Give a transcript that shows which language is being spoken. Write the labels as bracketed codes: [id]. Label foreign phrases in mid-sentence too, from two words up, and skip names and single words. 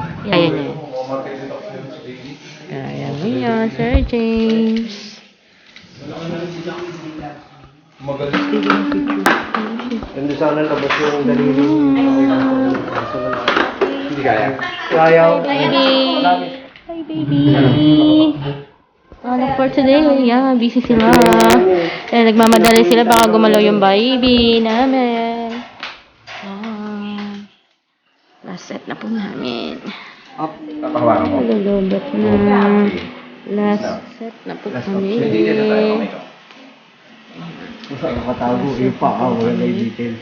[tl] Ayan yan. Ayan mo yan, Sir James. Ganda sana labas yung daliri. Hindi kaya. Kaya. [en] Baby. Hi, baby. Look for today. Yeah, [tl] busy sila. Eh, nagmamadali sila. Baka gumalaw yung baby namin. [en] Last set [tl] na po namin. Up. Papahawakan ko. Lulubot na. [en] Last set [tl] na po kami. Nakatago yung paa. Wala na yung details.